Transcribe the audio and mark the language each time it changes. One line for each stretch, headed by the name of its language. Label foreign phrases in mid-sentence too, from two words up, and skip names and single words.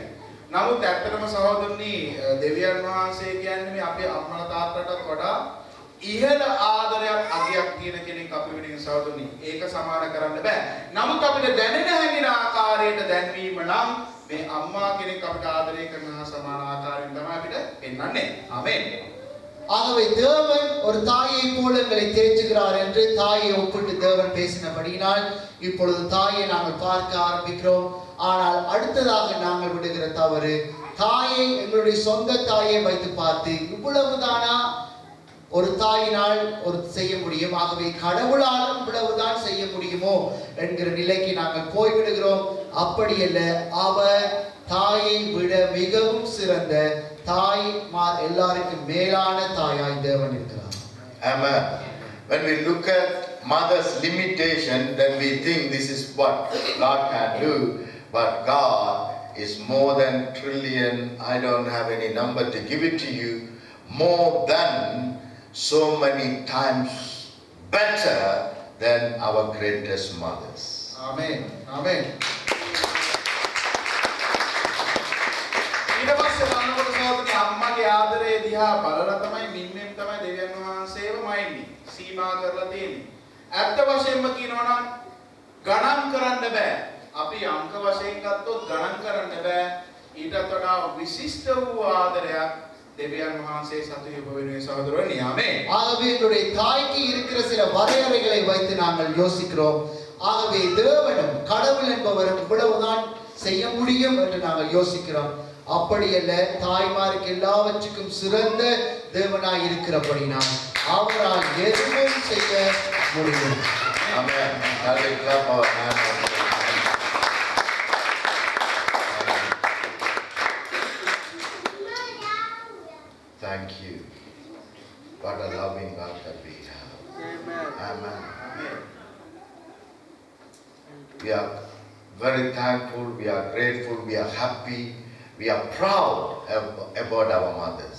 Sinhala: නමුත් ඇත්තටම සහෝදරනි දෙවියන් වහන්සේ කියන්නේ මේ අපේ අම්මලා තාත්තටත් වඩා ඉහළ ආදරයක් අගයක් තියෙන කෙනෙක් අපි වෙනින් සහෝදරනි. ඒක සමාන කරන්න බෑ. නමුත් අපිට දැනෙන හැඟෙන ආකාරයට දැන්වීම නම් මේ අම්මා කෙනෙක් අපිට ආදරය කරන හා සමාන ආකාරයෙන් තමයි අපිට පෙන්වන්නේ. ආමේන්.
Tamil: ஆகவே தேவன் ஒரு தாயை போல எங்களை தேற்றுகிறார் என்று தாயை ஒப்பிட்டு தேவன் பேசினபடியினால் இப்பொழுது தாயை நாங்கள் பார்க்க ஆரம்பிக்கிறோம். ஆனால் அடுத்ததாக நாங்கள் விடுகிற தவறு, தாயை எங்களுடைய சொந்த தாயை வைத்து பார்த்து இவ்வளவுதானா ஒரு தாயினால் ஒரு செய்ய முடியும், ஆகவே கடவுளாலும் இவ்வளவுதான் செய்ய முடியுமோ என்கிற நிலைக்கு நாங்கள் போய்விடுகிறோம். அப்படி அல்ல, அவர் தாயை விட மிகவும் சிறந்த தாய்மார் எல்லாருக்கும் மேலான தாயாய் தேவன் இருக்கிறார்.
English: Amen. When we look at mother's limitation, then we think this is what God can do, but God is more than trillion. I don't have any number to give it to you. More than so many times better than our greatest mothers.
Sinhala: ආමේන්. ආමේන්. ඊට පස්සේ බලනකොට සහෝදරනි අම්මගේ ආදරය දිහා බලලා තමයි මින්නෙන් තමයි දෙවියන් වහන්සේව මයින්නේ. සීමා කරලා තියෙන්නේ. ඇත්ත වශයෙන්ම කියනවා නම් ගණන් කරන්න බෑ. අපි අංක වශයෙන් ගත්තොත් ගණන් කරන්න බෑ. ඊටත් වඩා විශිෂ්ට වූ ආදරයක් දෙවියන් වහන්සේ සතු යොබවෙනුයි සහෝදරනි. ආමේන්.
Tamil: ஆகவே எங்களுடைய தாய்க்கு இருக்கிற சில வரையறைகளை வைத்து நாங்கள் யோசிக்கிறோம். ஆகவே தேவனும் கடவுள் என்பவரும் இவ்வளவுதான் செய்ய முடியும் என்று நாங்கள் யோசிக்கிறோம். அப்படி அல்ல, தாய்மாருக்கு எல்லாவற்றுக்கும் சிறந்த தேவனாய் இருக்கிறபடினால் அவரால் எதுவும் செய்ய முடியும்.
English: Amen. Shall we clap our hands? Thank you. What a loving God that we have. Amen. We are very thankful, we are grateful, we are happy, we are proud about our mothers.